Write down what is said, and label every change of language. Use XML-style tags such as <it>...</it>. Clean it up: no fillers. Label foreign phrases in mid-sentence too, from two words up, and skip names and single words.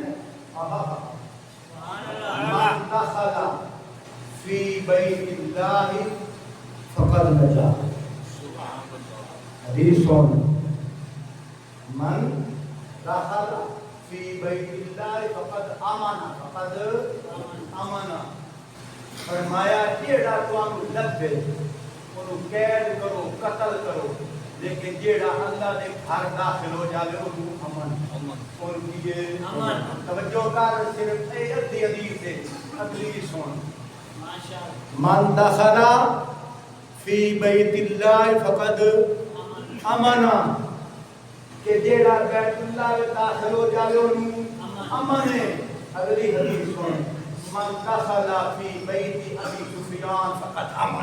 <ar>من دخل فی بیت اللہ فقد نجا</ar> <pa>حدیث سن</pa> <ar>من دخل فی بیت اللہ فقد امن</ar> <pa>فرمایا جیڑا تانوں لبے اونوں قید کرو قتل کرو لیکن جیڑا اللہ دے گھر داخل ہو جاوے اونوں امن اور کیے امن توجہ کر صرف اے حدیث ہے اگلی سن</pa> <ar>من دخل فی بیت اللہ فقد امن</ar> <pa>کہ جیڑا بیت اللہ میں داخل ہو جاوے انہوں امن ہے اگلی حدیث سن</pa> <ar>من دخل فی بیت ابی سفیان فقد امن</ar>